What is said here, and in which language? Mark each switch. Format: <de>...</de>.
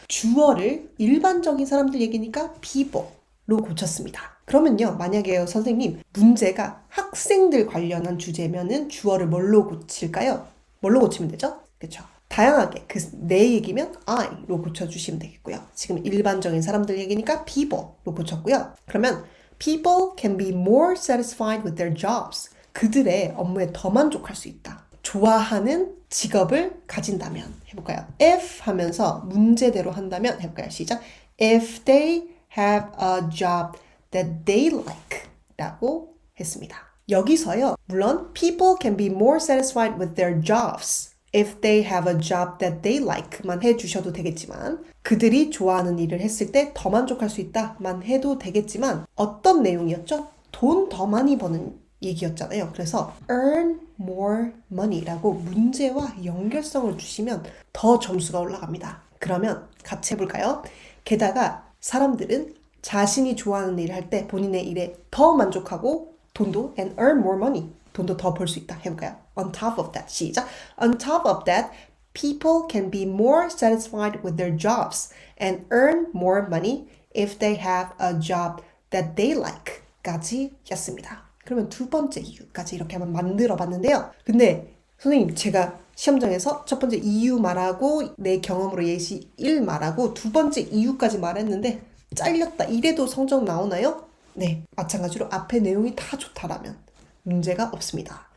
<ko>주어를 일반적인 사람들 얘기니까 people로 고쳤습니다. 그러면요, 만약에 선생님 문제가 학생들 관련한 주제면은 주어를 뭘로 고칠까요? 뭘로 고치면 되죠? 그렇죠? 다양하게 내 얘기면 I로 고쳐주시면 되겠고요. 지금 일반적인 사람들 얘기니까 people로 고쳤고요. 그러면</ko> <en>people can be more satisfied with their jobs.</en> <ko>그들의 업무에 더 만족할 수 있다. 좋아하는 직업을 가진다면 해볼까요? If 하면서 문제대로 한다면 해볼까요? 시작.</ko> <en>If they have a job that they like</en> <ko>라고 했습니다. 여기서요. 물론</ko> <en>people can be more satisfied with their jobs if they have a job that they like</en> <ko>만 해주셔도 되겠지만 그들이 좋아하는 일을 했을 때 더 만족할 수 있다만 해도 되겠지만 어떤 내용이었죠? 돈 더 많이 버는 얘기였잖아요. 그래서</ko> <en>earn more money</en> <ko>라고 문제와 연결성을 주시면 더 점수가 올라갑니다. 그러면 같이 해볼까요? 게다가 사람들은 자신이 좋아하는 일을 할 때 본인의 일에 더 만족하고 돈도</ko> <en>and earn more money</en> <ko>돈도 더 벌 수 있다 해볼까요?</ko> <en>On top of that 시작. On top of that, people can be more satisfied with their jobs and earn more money if they have a job that they like</en> <ko>까지 였습니다. 그러면 두 번째 이유까지 이렇게 한번 만들어 봤는데요. 근데 선생님 제가 시험장에서 첫 번째 이유 말하고 내 경험으로 예시 1 말하고 두 번째 이유까지 말했는데 잘렸다. 이래도 성적 나오나요? 네, 마찬가지로 앞에 내용이 다 좋다라면 문제가 없습니다.</ko>